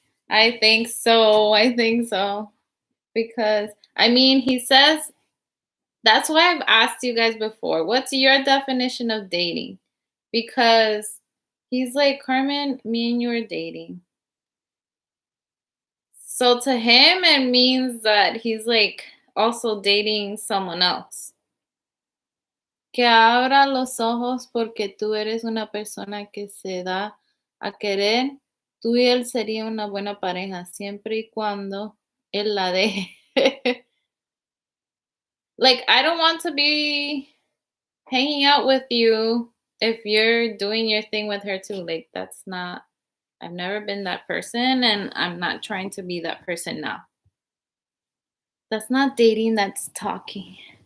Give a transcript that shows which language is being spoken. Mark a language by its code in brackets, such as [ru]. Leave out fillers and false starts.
[en] I think so. I think so. Because I mean, he says that's why I've asked you guys before, what's your definition of dating? Because he's like, Carmen, me and you are dating. So to him, it means that he's like also dating someone else. [es] Que abra los ojos porque tú eres una persona que se da a querer. Tú y él serían una buena pareja siempre y cuando él la deje. [en] Like, I don't want to be hanging out with you if you're doing your thing with her too. Like, that's not, I've never been that person and I'm not trying to be that person now. That's not dating, that's talking.